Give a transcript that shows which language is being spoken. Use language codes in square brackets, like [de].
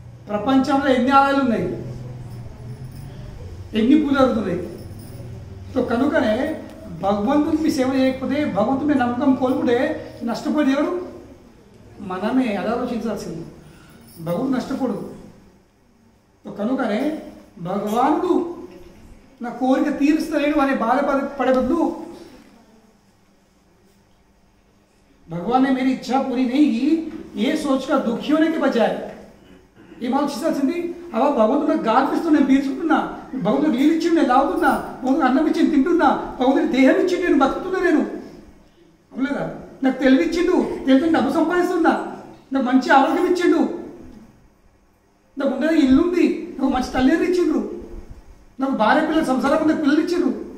[te] ప్రపంచంలో ఎన్ని ఆలయాలు ఉన్నాయి, ఎన్ని పూజలు జరుగుతున్నాయి. సో కనుకనే భగవంతుడికి సేవ చేయకపోతే, భగవంతుడి నమ్మకం కోల్పుతే నష్టపోయేది ఎవరు? మనమే. అది ఆలోచించాల్సింది. భగవంతుడు నష్టపోడు. సో కనుకనే భగవానుడు నా కోరిక తీరుస్తలేడు అనే బాధపడే బదులు [hi] भगवान ने मेरी इच्छा पूरी नहीं की ये सोचकर दुखी होने के बजाय [te] ఏం ఆలోచించాల్సింది? అలా భగవంతుడు నాకు గాలిపిస్తూ నేను పీల్చుకుంటున్నా, భగవంతుడు నీళ్ళు ఇచ్చి నేను లాగుతున్నా, భగవంతుడు అన్నం ఇచ్చి నేను తింటున్నా, భగవంతుడు దేహం ఇచ్చి నేను బతుకుతున్నా. నేను అవులేదా? నాకు తెలివి ఇచ్చిండు, తెలివి డబ్బు సంపాదిస్తున్నా, నాకు మంచి ఆరోగ్యం ఇచ్చిండు, నాకు ఉండేది ఇల్లు ఉంది, నాకు మంచి తల్లిదండ్రులు ఇచ్చిండ్రు, నాకు భార్య పిల్లలు సంసారం నాకు పిల్లలు ఇచ్చిండ్రు.